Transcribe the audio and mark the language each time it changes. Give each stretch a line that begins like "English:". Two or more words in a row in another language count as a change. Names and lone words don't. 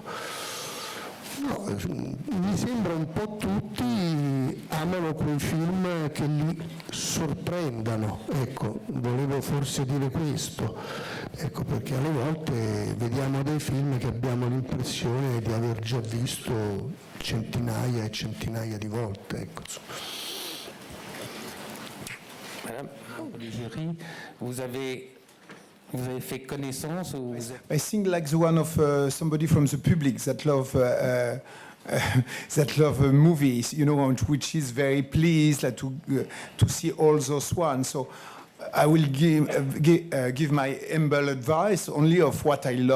Italian: No, mi sembra un po' tutti amano quei film che li sorprendano, ecco, volevo forse dire questo, ecco, perché alle volte vediamo dei film che abbiamo l'impressione di aver già visto centinaia e centinaia di volte, ecco.
French: Madame du jury, vous avez fait connaissance ou
English: I think like the one of somebody from the public that love movies, which is very pleased to see all those ones. So I will give my humble advice only of what I love.